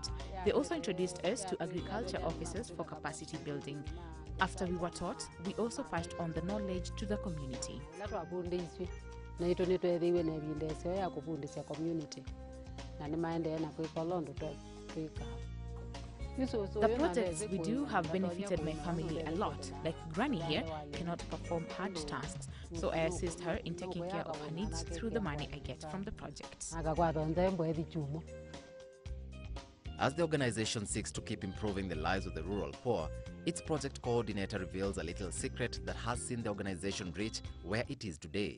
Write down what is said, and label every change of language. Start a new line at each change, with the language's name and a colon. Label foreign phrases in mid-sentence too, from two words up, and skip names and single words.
English: They also introduced us to agriculture officers for capacity building. After we were taught, we also passed on the knowledge to the community.
Kamba: na itu nitwethiwe na ebindesio ya kufundisha community na nimaendeea na kwika londo twika.
English: The projects we do have benefited my family a lot. Like Granny here cannot perform hard tasks, so I assist her in taking care of her needs through the money I get from the projects. As the organization seeks to keep improving the lives of the rural poor, its project coordinator reveals a little secret that has seen the organization reach where it is today.